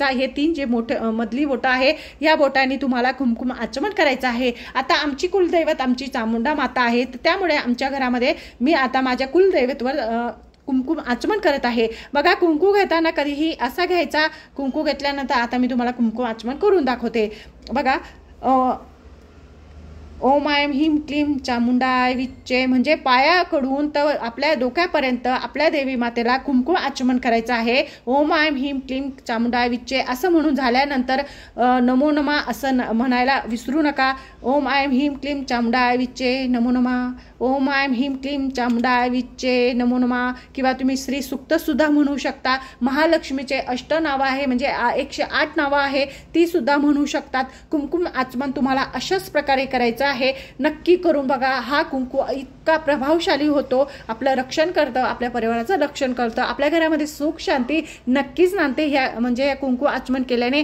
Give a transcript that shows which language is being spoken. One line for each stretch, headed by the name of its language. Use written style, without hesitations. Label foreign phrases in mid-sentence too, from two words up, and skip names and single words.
Marathi: हे 3 जे मोठे मधली बोटं आहे या बोटांनी तुम्हाला कुंकुम आचमन करायचं आहे. आता आमची कुलदैवत आमची चामुंडा माता आहे, त्यामुळे आमच्या घरामध्ये मी आता माझ्या कुलदैवतवर कुंकुम आचमन करत आहे. बघा, कुंकू घेताना कधीही असा घ्यायचा. कुंकू घेतल्यानंतर आता मी तुम्हाला कुंकुम आचमन करून दाखवते. बघा,
Sanskrit: ओम ऐं ह्रीं क्लीं चामुंडाय विच्चे,
Marathi: म्हणजे पायाकडून तर आपल्या डोक्यापर्यंत आपल्या देवी मातेला कुंकुम आचमन करायचं आहे.
Sanskrit: ओम ऐं ह्रीं क्लीं चामुंडाय विच्चे
Marathi: असं म्हणून झाल्यानंतर
Sanskrit: नमो नमा
Marathi: असं म्हणायला विसरू नका.
Sanskrit: ओम ऐं ह्रीं क्लीं चामुंडाय विच्चे नमो नमा, ओम ऐं ह्रीं क्लीं चामुंडाय विच्चे नमो नमा.
Marathi: किंवा तुम्ही श्री सुक्त सुद्धा म्हणू शकता. महालक्ष्मीचे 8 नावं आहे, म्हणजे 108 नावं आहे, ती सुद्धा म्हणू शकतात. कुंकुम आचमन तुम्हाला अशाच प्रकारे करायचं आहे. नक्की करून बघा. हा कुंकू इतका प्रभावशाली होतो, आपलं रक्षण करतं, आपल्या परिवाराचं रक्षण करतं, आपल्या घरामध्ये सुख शांती नक्कीच नांदते ह्या म्हणजे कुंकू आचमन केल्याने.